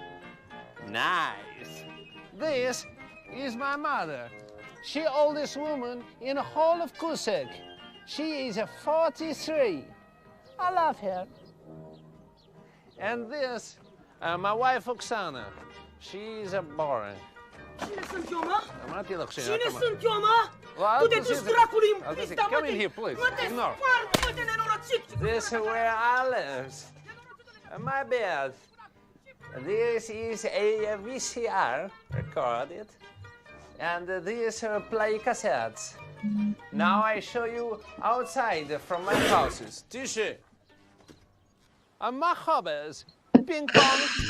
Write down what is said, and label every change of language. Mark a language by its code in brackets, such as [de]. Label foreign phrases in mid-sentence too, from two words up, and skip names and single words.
[en] Nice. This is my mother. She oldest woman in the whole of Kursak. She is a 43. I love her. And this, my wife Oksana. She is a boring. [ro] Cine sunt eu, mă? Cine Cine sunt eu, mă? Tu te duci dracului în pista, mă, [en] come in here, please. [ro] mă, te [en] Ignore. [ro] sparg, mă, de nenorocit! [en] This is where I live. My bed. This is a VCR recorded, and this play cassettes. Now I show you outside from my houses. Tisha. My hobbies, ping pong.